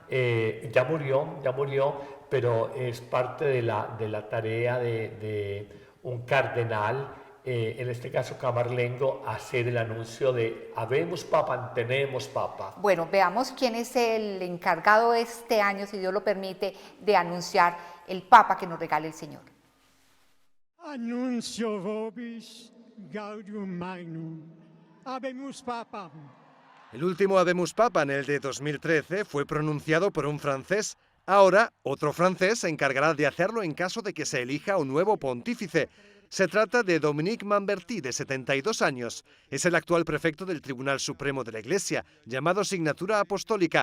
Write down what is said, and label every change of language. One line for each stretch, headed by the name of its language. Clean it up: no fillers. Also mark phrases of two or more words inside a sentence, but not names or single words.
Spanish: Ya murió, pero es parte de la tarea de un cardenal, en este caso camarlengo, hacer el anuncio de
Latin: habemos papa,
Spanish: tenemos papa. Bueno, veamos quién es el encargado este año, si Dios lo permite, de anunciar el papa que nos regale el Señor.
Latin: Annuncio vobis gaudium magnum, habemus papam.
Spanish: El último
Latin: Habemus Papam,
Spanish: el de 2013, fue pronunciado por un francés. Ahora, otro francés se encargará de hacerlo en caso de que se elija un nuevo pontífice. Se trata de Dominique Mamberti, de 72 años. Es el actual prefecto del Tribunal Supremo de la Iglesia, llamado Signatura Apostólica.